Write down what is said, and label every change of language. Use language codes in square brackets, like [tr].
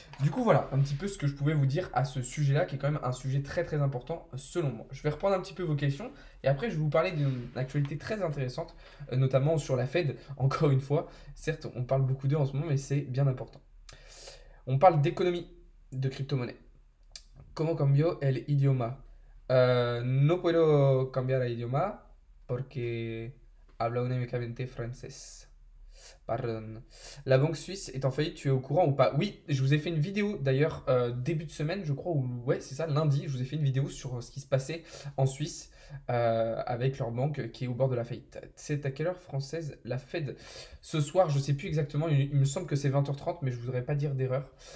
[fr] Du coup, voilà un petit peu ce que je pouvais vous dire à ce sujet-là, qui est quand même un sujet très important selon moi. Je vais reprendre un petit peu vos questions et après je vais vous parler d'une actualité très intéressante, notamment sur la Fed, encore une fois. Certes, on parle beaucoup d'eux en ce moment, mais c'est bien important. On parle d'économie de crypto-monnaie. [es] ¿Cómo cambió el idioma? No puedo cambiar el idioma porque habla únicamente francés. [fr] Pardon. La banque suisse est en faillite, tu es au courant ou pas? Oui, je vous ai fait une vidéo d'ailleurs début de semaine, je crois, ou ouais, c'est ça, lundi, je vous ai fait une vidéo sur ce qui se passait en Suisse avec leur banque qui est au bord de la faillite. C'est à quelle heure française la Fed? Ce soir, je sais plus exactement, il me semble que c'est 20h30, mais je voudrais pas dire d'erreur.